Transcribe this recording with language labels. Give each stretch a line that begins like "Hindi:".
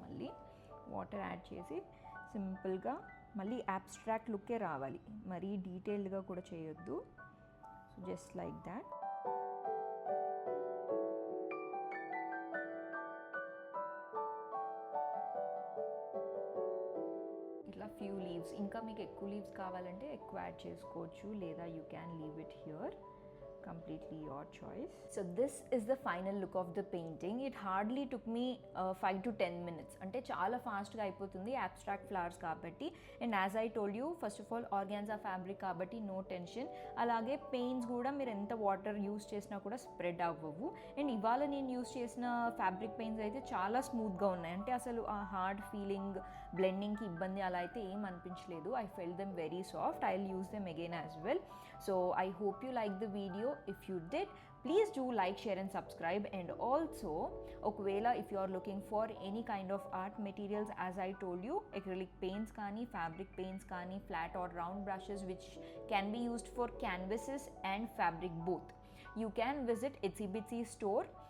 Telugu: మళ్ళీ water add చేసి సింపుల్గా మళ్ళీ అబ్స్ట్రాక్ట్ లుక్కే రావాలి, మరీ డీటెయిల్డ్గా కూడా చేయొద్దు.
English: So just like that.
Telugu: ఇట్లా ఫ్యూ లీవ్స్, ఇంకా మీకు ఎక్కువ లీవ్స్ కావాలంటే ఎక్కువ యాడ్ చేసుకోవచ్చు, లేదా
English: You can leave it here. Completely your choice. So this is the final look of the painting. It hardly took me 5 to 10 minutes.
Telugu: అంటే చాలా ఫాస్ట్గా అయిపోతుంది అబ్స్ట్రాక్ట్ ఫ్లవర్స్ కాబట్టి.
English: and as I told you,
Telugu: first of all organza fabric కాబట్టి no tension. అలాగే paints కూడా మీరు ఎంత వాటర్ యూస్ చేసినా కూడా స్ప్రెడ్ అవ్వవు. అండ్ ఇవాళ నేను యూస్ చేసిన ఫ్యాబ్రిక్ పెయింట్స్ అయితే చాలా స్మూత్గా ఉన్నాయి. అంటే అసలు ఆ హార్డ్ ఫీలింగ్ బ్లెండింగ్కి ఇబ్బంది అలా అయితే ఏం అనిపించలేదు.
English: I felt them very soft. I will use them again as well. So I hope you like the video. If you did, please do like, share and subscribe. And also okvela if you are looking for any kind of art materials, as I told you, acrylic paints kani, fabric paints kani, flat or round brushes which can be used for canvases and fabric both, you can visit Itsy Bitsy store.